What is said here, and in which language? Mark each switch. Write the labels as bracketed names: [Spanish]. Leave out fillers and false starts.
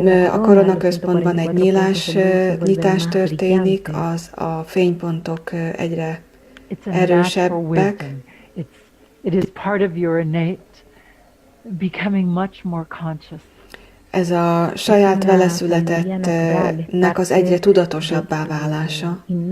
[Hungarian] A koronaközpontban egy nyitás történik, a fénypontok egyre erősebbek. [English] It is part of your innate becoming much more conscious. [Hungarian] Ez a saját veleszületettnek az egyre tudatosabbá válása.